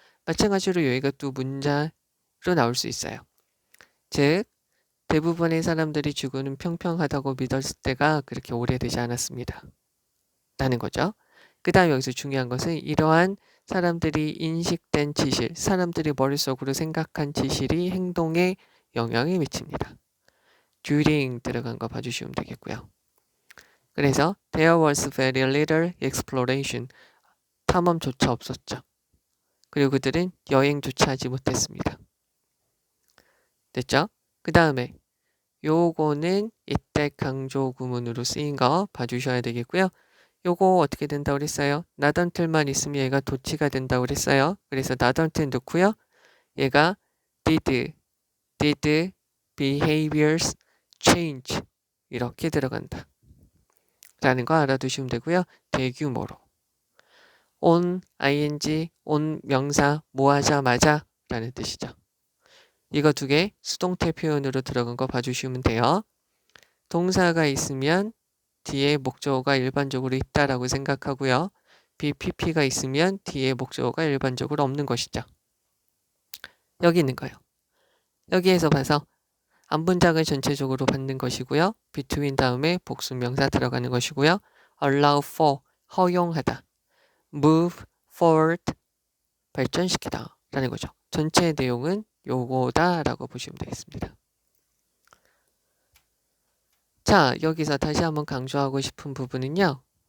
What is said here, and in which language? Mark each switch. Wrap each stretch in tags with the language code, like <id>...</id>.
<ko>마찬가지로 여기가 또 문자로 나올 수 있어요. 즉 대부분의 사람들이 지구는 평평하다고 믿었을 때가 그렇게 오래되지 않았습니다. 라는 거죠. 그 다음 여기서 중요한 것은 이러한 사람들이 인식된 지실, 사람들이 머릿속으로 생각한 지실이 행동에 영향을 미칩니다. during 들어간 거 봐주시면 되겠고요. 그래서</ko> <en>there was very little exploration.</en> <ko>탐험조차 없었죠. 그리고 그들은 여행조차 하지 못했습니다. 됐죠? 그 다음에 요거는 이때 강조 구문으로 쓰인 거 봐주셔야 되겠고요. 요거 어떻게 된다고 그랬어요? not until만 있으면 얘가 도치가 된다고 그랬어요. 그래서 not until 넣고요. 얘가 did behaviors change 이렇게 들어간다. 라는 거 알아두시면 되고요. 대규모로. on, ing, on 명사 뭐 하자마자 라는 뜻이죠. 이거 두 개 수동태 표현으로 들어간 거 봐주시면 돼요. 동사가 있으면 뒤에 목적어가 일반적으로 있다라고 생각하고요. BPP가 있으면 뒤에 목적어가 일반적으로 없는 것이죠. 여기 있는 거예요. 여기에서 봐서 앞문장을 전체적으로 받는 것이고요. between 다음에 복수명사 들어가는 것이고요. allow for, 허용하다. move forward, 발전시키다 라는 거죠. 전체 내용은 요거다 라고 보시면 되겠습니다. 자, 여기서 다시 한번 강조하고 싶은 부분은요.</ko>